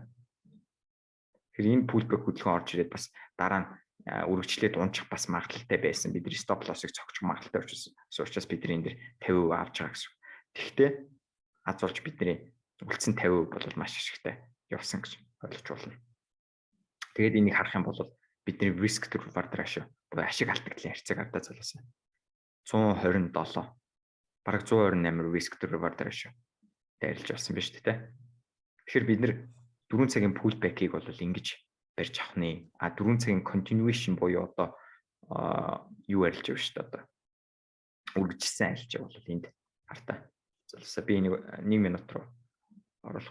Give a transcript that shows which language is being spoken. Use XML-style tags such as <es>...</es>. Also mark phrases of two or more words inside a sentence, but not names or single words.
<mn>Тэгэхээр энэ pullback хөдөлгөөн орж ирээд бас дараа нь үргэлжлээд унчих бас магадлалтай байсан. Бидний</mn> <en>stop loss-</en> <mn>ыг цогцох магадлалтай учраас бидний энэ дэр 50% авч байгаа гэсэн. Тэгэхдээ аз болж бидний үлдсэн 50% бол маш ашигтай явсан гэж ойлгож байна. Тэгээд энийг харах юм бол бидний</mn> <en>risk to reward ratio</en> <mn>буюу ашиг алдагдлын харьцааг ардаа залуусан. 127 бараг 128</mn> <en>risk to reward ratio</en> <mn>дайрлж авсан биз дээ. Тэгэхээр бид нэр 4 цагийн pullback-ийг бол ингэж барьж авах нэ. 4 цагийн continuation буюу одоо юу арилж байгаа шүү дээ одоо. Үргэлжсэн арилж байгаа бол энд хартаа. Залуусаа би 1 минут руу оруулах.</mn>